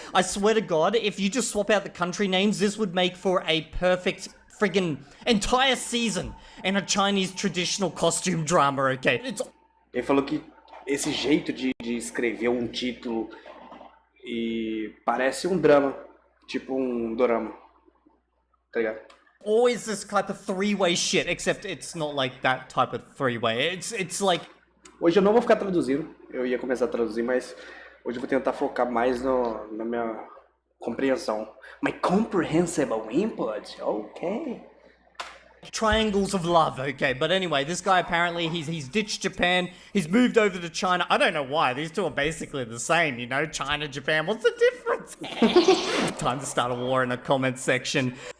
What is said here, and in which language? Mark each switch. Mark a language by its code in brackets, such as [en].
[en] I swear to God, if you just swap out the country names, this would make for a perfect friggin' entire season in a Chinese traditional costume drama, okay? [pt] Ele falou que esse jeito de escrever um título e parece um drama, tipo um dorama, tá ligado? [en] Always this type of three-way shit, except it's not like that type of three-way. It's like... [pt] Hoje eu não vou ficar traduzindo, eu ia começar a traduzir, mas hoje eu vou tentar focar mais na minha compreensão. [en] My comprehensible input, okay. Triangles of love, okay, but anyway, this guy apparently, he's ditched Japan, he's moved over to China. I don't know why, these two are basically the same, you know, China, Japan, what's the difference? Time to start a war in the comments section.